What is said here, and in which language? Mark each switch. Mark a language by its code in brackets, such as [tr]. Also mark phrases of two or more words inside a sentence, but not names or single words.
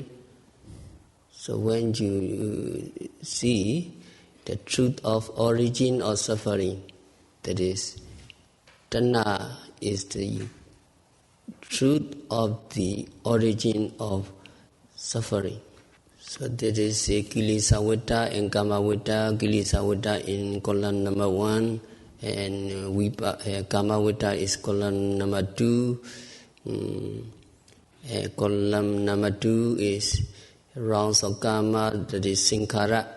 [en] So when you see the truth of origin or suffering, that is, tanna is the truth of the origin of suffering. So that is [pi] kilesa vitta [en] and [pi] kama vitta. Kilesa vitta [en] in column number 1, and [pi] kama vitta [en] is column number 2. Column number 2 is rounds of karma, that is sankhara.